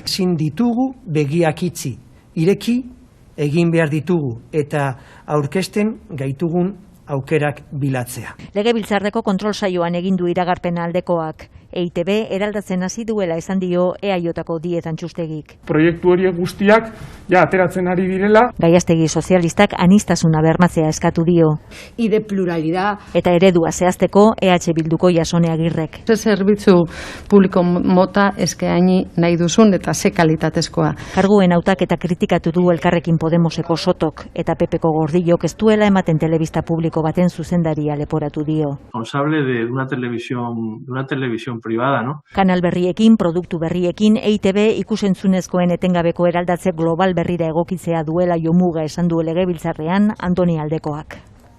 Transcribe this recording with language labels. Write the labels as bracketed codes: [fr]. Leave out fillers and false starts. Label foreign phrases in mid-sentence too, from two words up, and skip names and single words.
[eu] Ezin ditugu begiak itzi, ireki egin behar ditugu eta aurkezten gaitugun aukerak bilatzea. Legebiltzarreko kontrol saioan egin du iragarpena aldekoak. EITB eraldatzen hasi duela esan dio EAJko Dietan Txustegik. Proiektu horiek guztiak ateratzen ari direla. Gaiastegi sozialistak aniztasuna bermatzea eskatu dio. [es] Y de pluralidad. [eu] Eta eredua zehazteko EH Bilduko Jasone Agirrek. Ze zerbitzu publiko mota eskaini nahi duzun eta ze kalitatezkoa. Karguen hautaketa kritikatu du Elkarrekin Podemoseko Sotok eta Pepeko Gordillok ez duela ematen telebista publiko baten zuzendaria leporatu dio. [es] Responsable de una televisión privada, ¿no? [eu] Kanal berriekin, produktu berriekin, EITB ikusentzunezkoen etengabeko eraldatze global berrira egokitzea duela jomuga esan du Legebiltzarrean Antoni Aldekoak.